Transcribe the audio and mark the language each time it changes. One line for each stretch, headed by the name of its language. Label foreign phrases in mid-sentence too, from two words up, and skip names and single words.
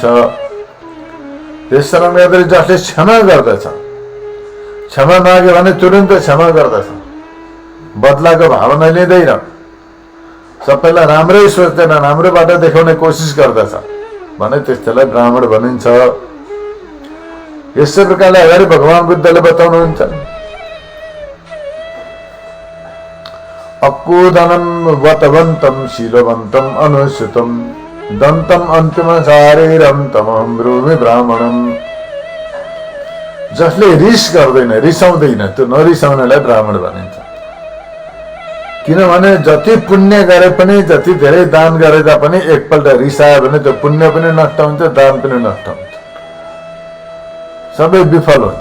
Nepali: त्यस कारण गर्दाखेरि जसले क्षमा गर्दछ, क्षमा माग्यो भने तुरन्त क्षमा गर्दछ, बदलाको भावना लिँदैन, सबैलाई राम्रै सोच्दैन, राम्रो बाटो देखाउने कोसिस गर्दछ भने त्यस्तोलाई ब्राह्मण भनिन्छ। यस्तै प्रकारले अगाडि भगवान बुद्धले बताउनुहुन्छ,
Pali: अक्कुदनं वतवन्तं शीलवन्तं अनुसुतं दन्तं अन्तिम शारीरम तमहं ब्रूमि ब्राह्मणम।
Nepali: जसले रिस गर्दैन, रिसाउँदैन, त्यो नरिसाउनेलाई ब्राह्मण भनिन्छ। किनभने जति पुण्य गरे पनि, जति धेरै दान गरे तापनि एकपल्ट रिसायो भने त्यो पुण्य पनि नष्ट हुन्छ, दान पनि नष्ट हुन्छ, सबै विफल हुन्छ।